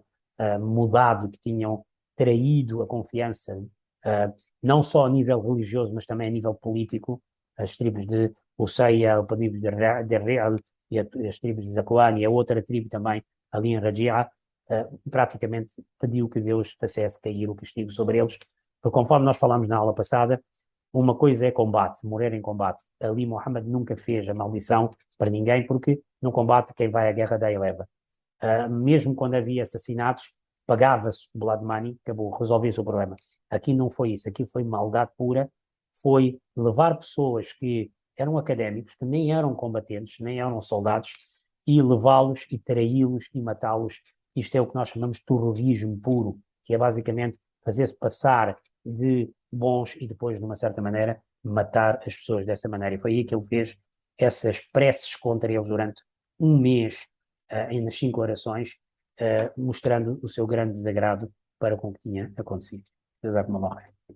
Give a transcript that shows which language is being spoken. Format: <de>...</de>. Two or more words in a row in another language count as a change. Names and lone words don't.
<pt>mudado, que tinham traído a confiança, não só a nível religioso, mas também a nível político, as tribos de Husseia, o tribo de Re'al e as tribos de Zakwan e a outra tribo também ali em Rajia, praticamente pediu que Deus fizesse cair o castigo sobre eles, porque conforme nós falámos na aula passada, uma coisa é combate, morrer em combate. Ali Muhammad nunca fez a maldição para ninguém, porque no combate quem vai à guerra daí leva. Mesmo quando havia assassinatos, pagava-se o</pt> <en>blood money,</en> <pt>acabou, resolvia-se o problema. Aqui não foi isso, aqui foi maldade pura, foi levar pessoas que eram académicos, que nem eram combatentes, nem eram soldados, e levá-los e traí-los e matá-los. Isto é o que nós chamamos de terrorismo puro, que é basicamente fazer-se passar de bons e depois, de uma certa maneira, matar as pessoas dessa maneira. E foi aí que ele fez essas preces contra eles durante um mês, nas 5 orações, mostrando o seu grande desagrado para com o que tinha acontecido.</pt> <ar>جزاكم الله خير.</ar>